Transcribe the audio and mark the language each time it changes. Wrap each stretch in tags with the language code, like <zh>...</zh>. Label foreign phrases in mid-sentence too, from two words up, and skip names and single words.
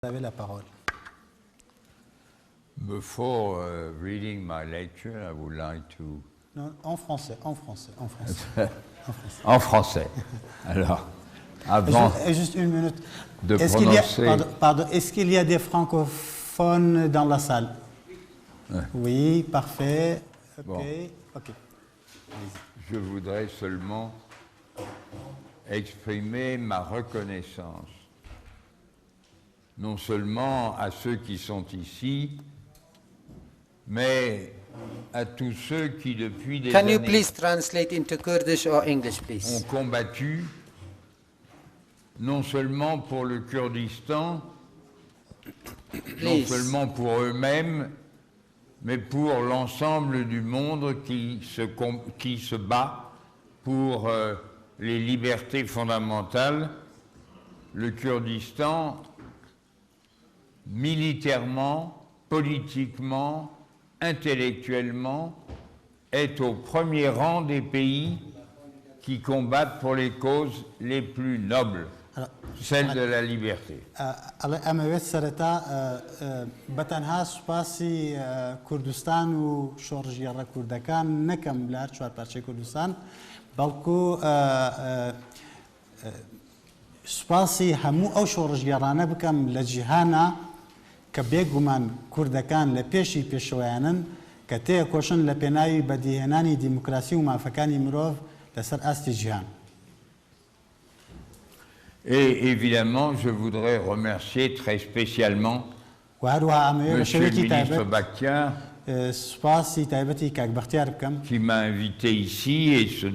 <fr>Vous avez la parole.</fr> <en>Before reading my lecture, I would like to...</en> <fr>Non, en français. En français. Alors, avant juste une minute. de prononcer... Est-ce qu'il y a des francophones dans la salle? Ouais. Oui, parfait. Ok. Bon. Ok. Je voudrais seulement exprimer ma reconnaissance, non seulement à ceux qui sont ici, mais à tous ceux qui, depuis des</fr> <en>Can you</en> <fr>années,</fr> <en>please translate into Kurdish or English,</en> <fr>ont</fr> <en>please?</en> <fr>combattu, non seulement pour le Kurdistan, non</fr> <en>Please.</en> <fr>seulement pour eux-mêmes, mais pour l'ensemble du monde qui se bat pour les libertés fondamentales. Le Kurdistan, militairement, politiquement, intellectuellement, est au premier rang des pays qui combattent pour les causes les plus nobles, celle de la liberté.</fr> <ckb>ئەمەوێت سەرەتا بەتەنها سوپاسی کوردستان و شۆڕژگێڕە کوردەکان نەکەم لە چوارپارچەی کوردستان بەڵکو سوپاسی هەموو ئەو شۆڕژگێڕانە بکەم لە جیهانە کە بێگومان کوردەکان لە پێشی پێشەوەیانن کە تێکۆشن لە پێناوی بەدیهێنانی دیموکراسی و مافەکانی مرۆڤ لەسەر ئاستی جیهان.</ckb> <fr>Et évidemment, je voudrais remercier très spécialement Monsieur le ministre Bakhtiar, qui m'a invité ici et ce</fr>